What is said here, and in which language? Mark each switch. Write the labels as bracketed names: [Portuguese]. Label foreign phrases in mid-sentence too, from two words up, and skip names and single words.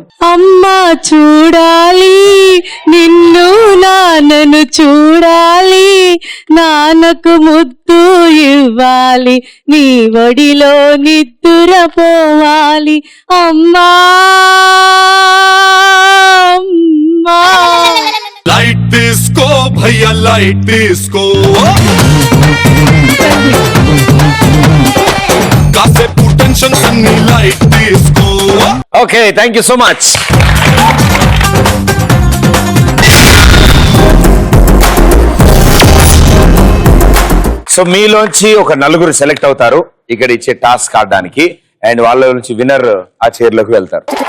[Telugu] అమ్మా చూడాలి నిన్ను, నాన్నను చూడాలి, నాన్నకు ముద్దు ఇవ్వాలి, నీ ఒడిలో నిద్దురపోవాలి. అమ్మా అమ్మా. [English] light disco भैया light disco कासेపు టెన్షన్స్ అన్ని light disco. okay, thank you so much. [Telugu] సో మీలోంచి ఒక నలుగురు సెలెక్ట్ అవుతారు ఇక్కడ ఇచ్చే టాస్క్ ఆడడానికి, అండ్ వాళ్ళ నుంచి విన్నర్ ఆ చైర్లోకి వెళ్తారు.